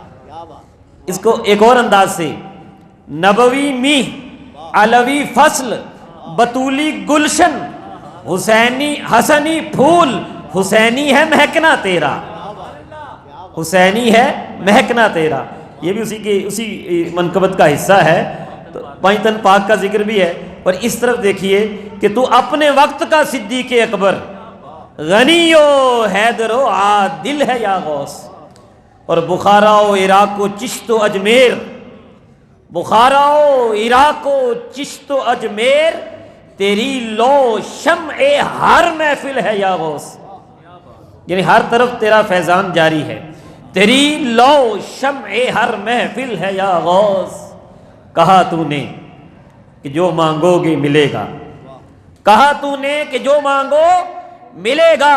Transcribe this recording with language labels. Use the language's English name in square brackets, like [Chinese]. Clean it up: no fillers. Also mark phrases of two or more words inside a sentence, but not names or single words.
[Urdu] اس کو ایک اور انداز سے نبوی میہ، علوی فصل، بطولی گلشن، حسینی حسنی پھول، حسینی ہے مہکنا تیرا، حسینی ہے مہکنا تیرا. یہ بھی اسی منقبت کا حصہ ہے. تو پنجتن پاک کا ذکر بھی ہے. اور اس طرف دیکھیے کہ تو اپنے وقت کا صدیق اکبر، غنی و حیدر و عادل ہے یا غوث. اور بخارا و عراق و چشت و اجمیر، بخارا و عراق و چشت و اجمیر، تیری لو شمع ہر محفل ہے یا غوث. یعنی ہر طرف تیرا فیضان جاری ہے. تیری لو شمع ہر محفل ہے یا غوث. کہا تو نے کہ جو مانگو گے ملے گا، کہا تو نے کہ جو مانگو ملے گا.